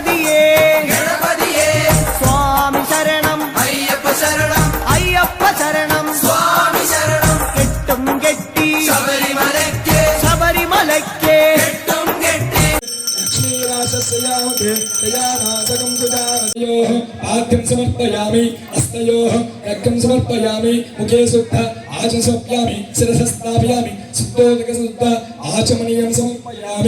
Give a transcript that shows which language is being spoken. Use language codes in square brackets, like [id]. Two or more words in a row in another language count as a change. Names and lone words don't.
[ml] ഗണപതിയേ സ്വാമി ശരണം അയ്യപ്പ ശരണം അയ്യപ്പ ശരണം സ്വാമി ശരണം കെട്ടും കെട്ടി ശബരിമലക്ക് കെട്ടും കെട്ടി [sa] पाद्यं समर्पयामि हस्तयोः अर्घ्यं समर्पयामि मुखे शुद्ध आचमनं समर्पयामि शिरसि स्थापयामि शुद्धोदकशुद्ध आचमनीयं समर्पयामि